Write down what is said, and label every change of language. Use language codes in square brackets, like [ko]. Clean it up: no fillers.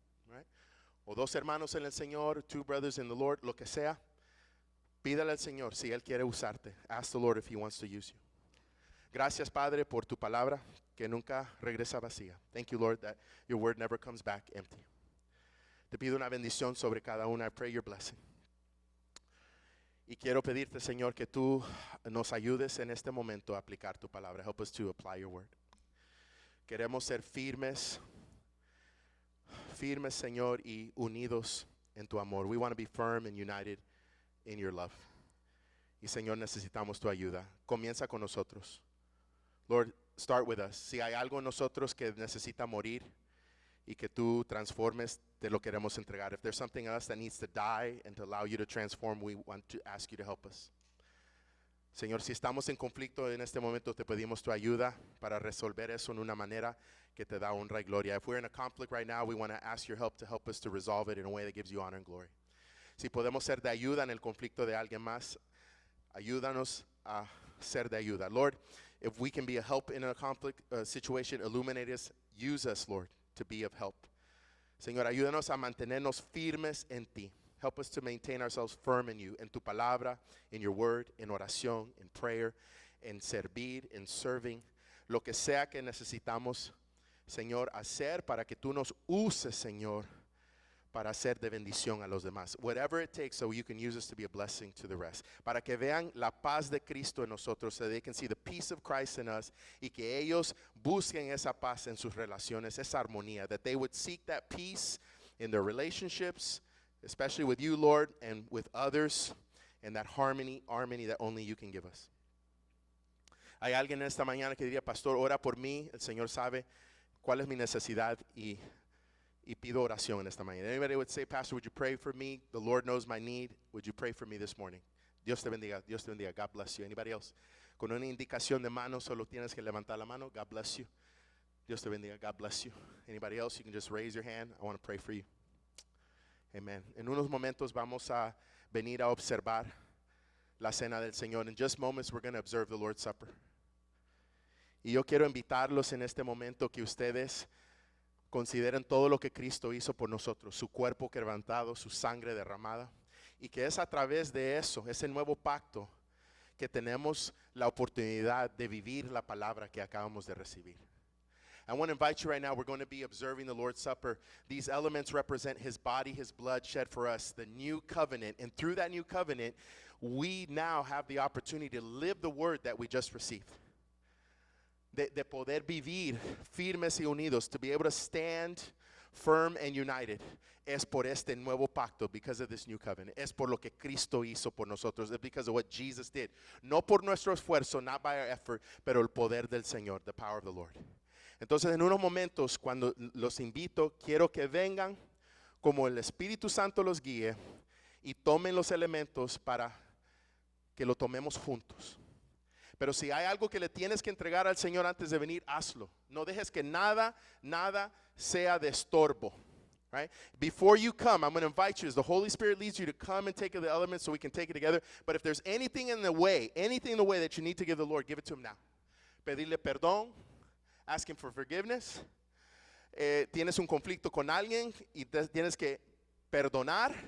[es] Right? O dos hermanos en el Señor, [en] two brothers in the Lord, [es] lo que sea. Pídale al Señor si Él quiere usarte. [en] Ask the Lord if He wants to use you. [es] Gracias, Padre, por tu palabra que nunca regresa vacía. [en] Thank you, Lord, that your word never comes back empty. [es] Te pido una bendición sobre cada una. [en] I pray your blessing. [es] Y quiero pedirte, Señor, que tú nos ayudes en este momento a aplicar tu palabra. [en] Help us to apply your word. [es] Queremos ser firmes firmes, Señor, y unidos en tu amor. [en] We want to be firm and united in your love. [es] Y Señor, necesitamos tu ayuda. Comienza con nosotros. [en] Lord, start with us. [es] Si hay algo en nosotros que necesita morir y que tú transformes, te lo queremos entregar. [en] If there's something in us that needs to die and to allow you to transform, we want to ask you to help us. [es] Señor, si estamos en conflicto en este momento, te pedimos tu ayuda para resolver eso en una manera que te da honra y gloria. [en] If we're in a conflict right now, we want to ask your help to help us to resolve it in a way that gives you honor and glory. [es] Si podemos ser de ayuda en el conflicto de alguien más, ayúdanos a ser de ayuda. [en] Lord, if we can be a help in a conflict situation, illuminate us, use us, Lord, to be of help. [es] Señor, ayúdanos a mantenernos firmes en ti. [en] Help us to maintain ourselves firm in you, [es] en tu palabra, [en] in your word, [es] en oración, [en] in prayer, [es] en servir, [en] in serving, [es] lo que sea que necesitamos, Señor, hacer para que tú nos uses, Señor, para ser de bendición a los demás. [en] Whatever it takes so you can use us to be a blessing to the rest. [es] Para que vean la paz de Cristo en nosotros, [en] so they can see the peace of Christ in us, [es] y que ellos busquen esa paz en sus relaciones, esa armonía, [en] that they would seek that peace in their relationships, especially with you, Lord, and with others, and that harmony that only you can give us. [es] Hay alguien esta mañana que diría, pastor, ora por mí, el Señor sabe cuál es mi necesidad y pido oración en esta mañana. [en] Anybody would say, pastor, would you pray for me? The Lord knows my need. Would you pray for me this morning? [es] Dios te bendiga, Dios te bendiga. [en] God bless you. Anybody else? [es] Con una indicación de mano, solo tienes que levantar la mano. [en] God bless you. [es] Dios te bendiga. [en] God bless you. Anybody else? You can just raise your hand. I want to pray for you. Amen. [es] En unos momentos vamos a venir a observar la cena del Señor. [en] In just moments we're going to observe the Lord's Supper. [es] Y yo quiero invitarlos en este momento que ustedes consideren todo lo que Cristo hizo por nosotros, su cuerpo quebrantado, su sangre derramada, y que es a través de eso, ese nuevo pacto, que tenemos la oportunidad de vivir la palabra que acabamos de recibir. [en] I want to invite you right now. We're going to be observing the Lord's Supper. These elements represent his body, his blood shed for us, the new covenant. And through that new covenant, we now have the opportunity to live the word that we just received. [es] De poder vivir firmes y unidos, [en] to be able to stand firm and united, [es] es por este nuevo pacto, [en] because of this new covenant. [es] Es por lo que Cristo hizo por nosotros. [en] It's because of what Jesus did. [es] No por nuestro esfuerzo, [en] not by our effort, [es] pero el poder del Señor, [en] the power of the Lord. [es] Entonces, en unos momentos, cuando los invito, quiero que vengan como el Espíritu Santo los guíe y tomen los elementos para que lo tomemos juntos. Pero si hay algo que le tienes que entregar al Señor antes de venir, hazlo. No dejes que nada sea de estorbo. [en] Right? Before you come, I'm going to invite you, as the Holy Spirit leads you, to come and take the elements so we can take it together. But if there's anything in the way that you need to give the Lord, give it to him now. [es] Pedirle perdón. [en] Ask him for forgiveness. [es] Tienes un conflicto con alguien y tienes que perdonar.